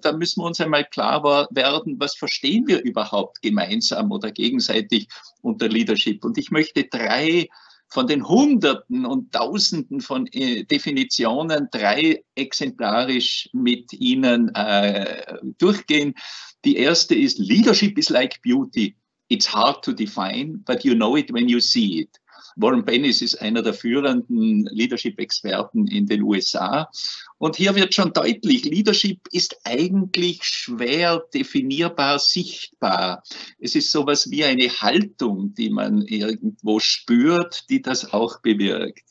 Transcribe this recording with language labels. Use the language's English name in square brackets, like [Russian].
[German] Da müssen wir uns einmal klar werden, was verstehen wir überhaupt gemeinsam oder gegenseitig unter Leadership. Und ich möchte drei von den Hunderten und Tausenden von Definitionen, drei exemplarisch mit Ihnen durchgehen. Die erste ist, [English] Leadership is like beauty. It's hard to define, but you know it when you see it. [German] Warren Bennis ist einer der führenden Leadership-Experten in den USA. Und hier wird schon deutlich, Leadership ist eigentlich schwer definierbar, sichtbar. Es ist sowas wie eine Haltung, die man irgendwo spürt, die das auch bewirkt.